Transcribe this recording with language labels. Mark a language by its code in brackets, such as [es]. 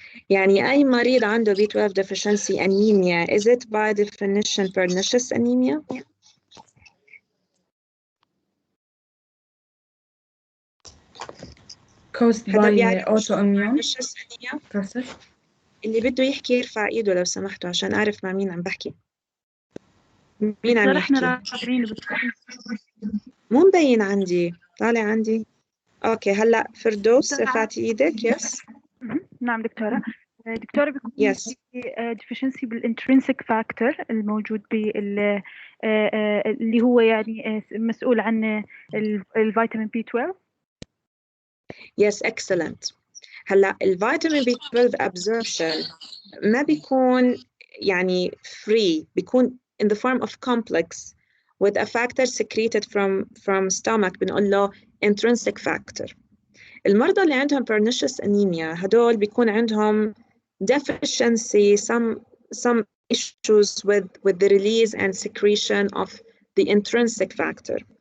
[ar] يعني أي مريض عنده [en] B12 deficiency anemia, is it by definition pernicious anemia? caused by autoimmune process. [ar] اللي بده يحكي يرفع ايده لو سمحتوا عشان اعرف مع مين عم بحكي. مين عم يحكي؟ مو مبين عندي، طالع عندي. اوكي هلا فردوس رفعتي ايدك. [en] Yes. [ar] نعم دكتورة. دكتورة بيكون [en] Yes. [ar] deficiency بالintrinsic factor الموجود بال اللي هو يعني مسؤول عن الفيتامين B12. [en] Yes, excellent. [ar] هلا الفيتامين [en] B12 absorption [ar] ما بيكون يعني [en] free، بيكون in the form of complex with a factor secreted from stomach [ar] بنقول له [en] intrinsic factor. [ar] المرضى اللي عندهم [en] pernicious anemia [ar] هدول بيكون عندهم [en] deficiency, some issues with the release and secretion of the intrinsic factor.